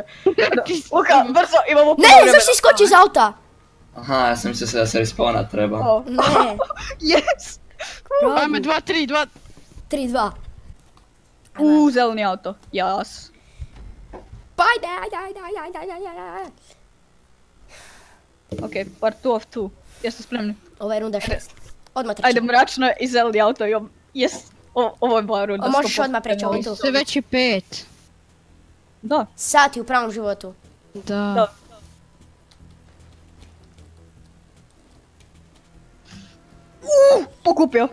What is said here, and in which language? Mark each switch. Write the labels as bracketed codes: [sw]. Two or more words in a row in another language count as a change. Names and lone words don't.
[hr] Luka, brzo, imamo puno Ne, vremena. zašto iskoči iz auta? Aha, ja sam mislio da se respawna treba. O, Ne, yes! Ajme, 2, 3, 2... 3-2. Zeleni auto. Jas. Pa ajde. [en] Ok, part 2 of 2. [hr] Jeste spremni? Ovo je runda 6. Odmah treći. Ajde, mračno i zeleni auto. Jes, ovo je bila runda. Možeš 100%. odmah preći ovo tu. Sve već je 5. Da. Sati u pravom životu. Da. Pokupio.